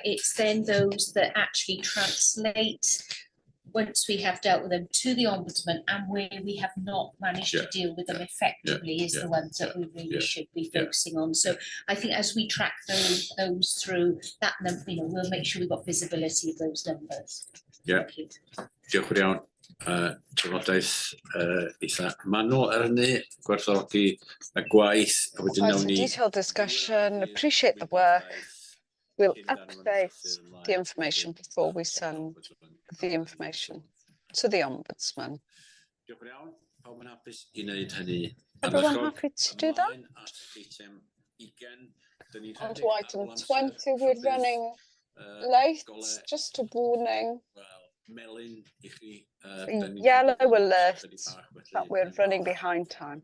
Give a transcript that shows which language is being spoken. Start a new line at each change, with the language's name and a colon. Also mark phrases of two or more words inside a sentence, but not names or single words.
English: It's then those that actually translate, once we have dealt with them, to the Ombudsman, and where we have not managed to deal with them effectively is the ones that we really should be focusing on. So I think as we track those through that number, you know, we'll make sure we've got visibility of those numbers.
Welsh: Diolch yn iawn. Trafodaeth eitha manwl ar hynny, gwerthfawrogi y gwaith, a wedyn
English: Quite
Welsh: nawn a ni...
English: detailed discussion, appreciate the work. We'll update the information before we send the information to the Ombudsman.
Welsh: Diolch yn iawn. Pawb yn hapus I wneud hynny.
English: Everyone happy to do that? On to item 20, we're running late, just a warning. Yellow alert that we're running behind time.